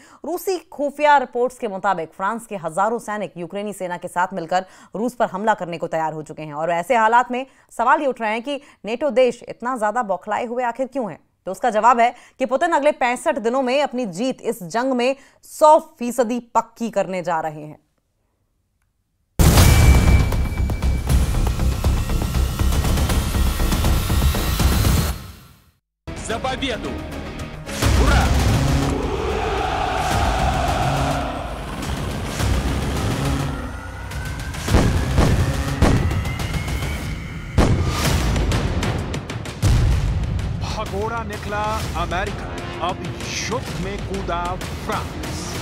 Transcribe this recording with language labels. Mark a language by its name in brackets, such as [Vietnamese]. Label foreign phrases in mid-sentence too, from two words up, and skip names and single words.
[Hindi] रूसी खुफिया रिपोर्ट्स के मुताबिक फ्रांस के हजारों सैनिक यूक्रेनी सेना के साथ मिलकर रूस पर हमला करने को तैयार हो चुके हैं। और ऐसे हालात में सवाल ये उठ रहे हैं कि नेटो देश इतना ज्यादा बौखलाए हुए आखिर क्यों है। तो उसका जवाब है कि पुतिन अगले 65 दिनों में अपनी जीत इस जंग में 100% पक्की करने जा रहे हैं। [Russian] За победу! Ура! [Hindi] भगोड़ा निकला अमेरिका, अब युद्ध में कूदा फ्रांस।